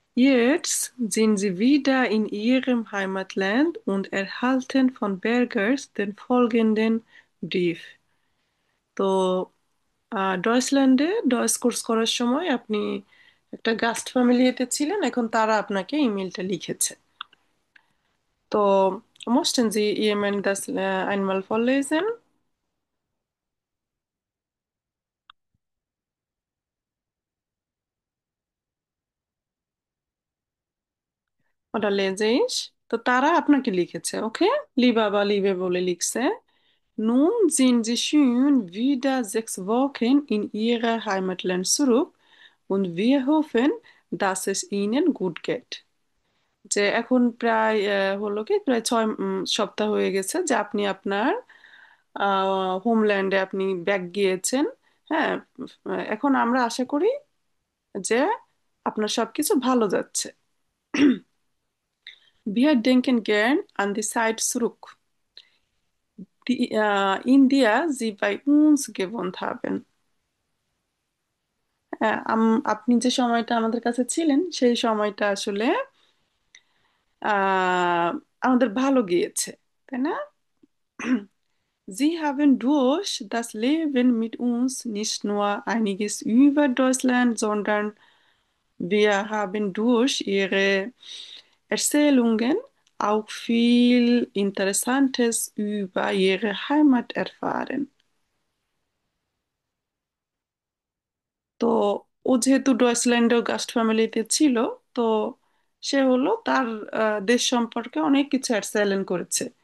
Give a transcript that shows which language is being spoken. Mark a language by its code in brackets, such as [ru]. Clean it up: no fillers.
[de] Jetzt sind sie wieder in ihrem Heimatland und erhalten von Bergers den folgenden Brief. [bn] তো ডয়েচল্যান্ডে ডয়েস course করার সময় আপনি একটা গাস্ট ফ্যামিলিতে ছিলেন, এখন তারা আপনাকে ইমেলটা লিখেছে। [de] তো möchten Sie jemand das einmal vorlesen? Oder lese ich? [bn] তো তারা আপনাকে লিখেছে, ওকে? লিবা বা লিবে বলে লিখছে। [de] Nun sind sie schon wieder 6 Wochen in ihrer Heimatland zurück und wir hoffen, dass es ihnen gut geht। [bn] যে এখন প্রায় হলো কি প্রায় 6 সপ্তাহ হয়ে গেছে যে আপনি আপনার হোমল্যান্ডে আপনি ব্যাক গিয়েছেন। হ্যাঁ, এখন আমরা আশা করি যে আপনার সবকিছু ভালো যাচ্ছে। [de] Wir denken gern an die Zeit zurück, in der Sie bei uns gewohnt haben. [bn] হ্যাঁ, আপনি যে সময়টা আমাদের কাছে ছিলেন সেই সময়টা আসলে আহ, আমাদের ভালো গিয়েছে, তাই না? [de] Sie haben durch das Leben mit uns nicht nur einiges über Deutschland, sondern wir haben durch Ihre Erzählungen auch viel Interessantes über Ihre Heimat erfahren. [bn] তো ও যেহেতু ডয়েচল্যান্ডের গাস্ট ফ্যামিলিতে ছিল, তো সে হলো তার দেশ সম্পর্কে অনেক কিছু এক্সেলেন করেছে।